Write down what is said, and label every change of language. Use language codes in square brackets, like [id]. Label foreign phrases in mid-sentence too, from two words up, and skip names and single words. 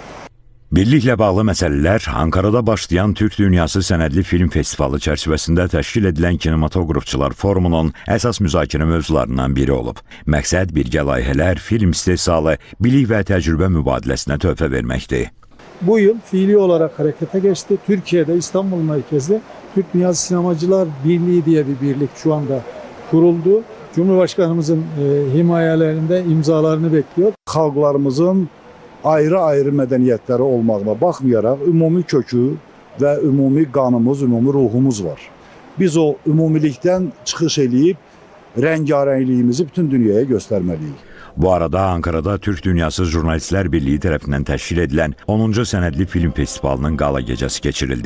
[az] Birliklə bağlı məsələlər Ankara'da başlayan Türk Dünyası Sənədli Film Festivalı çərçivəsində təşkil edilən Kinematografçılar Forumunun əsas müzakirə mövzularından biri olub. Məqsəd birgə layihələr, film istehsalı, bilik və təcrübə mübadiləsinə töhfə verməkdir. [tr] Bu yıl fiili olarak harekete geçti. Türkiye'de İstanbul merkezli Türk Dünyası Sinemacılar Birliği diye bir birlik şu anda kuruldu. Cumhurbaşkanımızın himayelerinde imzalarını bekliyor. [az] Xalqlarımızın ayrı-ayrı mədəniyyətləri olmağına baxmayaraq ümumi kökü və ümumi qanımız, ümumi ruhumuz var. Biz o ümumilikdən çıxış eləyib rəngarəngliyimizi bütün dünyaya göstərməliyik. Bu arada Ankara'da Türk Dünyası Jurnalistlər Birliği tərəfindən təşkil edilən 10-cu Sənədli Film Festivalının qala gecəsi keçirildi.